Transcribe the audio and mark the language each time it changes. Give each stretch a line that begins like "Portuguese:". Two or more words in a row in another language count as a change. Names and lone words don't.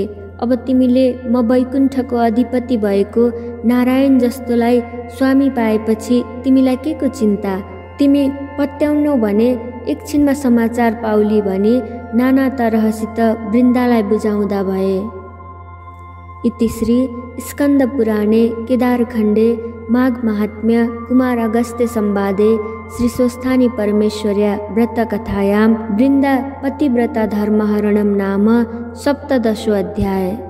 Nepali: अब तिमीले म वैकुण्ठको अधिपति भएको नारायण जस्तोलाई स्वामी पाएपछि तिमीलाई के को चिन्ता? तिमी पत्याउनौ भने एकछिनमा समाचार पाउली भनी नाना तरहसित वृन्दालाई बुझाउँदा भए।
Sanskrit: इति श्री स्कन्द पुराणे केदारखण्डे माघ महात्म्य कुमार अगस्त्य संवादे श्री स्वस्थानी परमेश्वर्या व्रतकथायां वृन्दा पतिव्रता धर्महरणं नाम 17 अध्याय।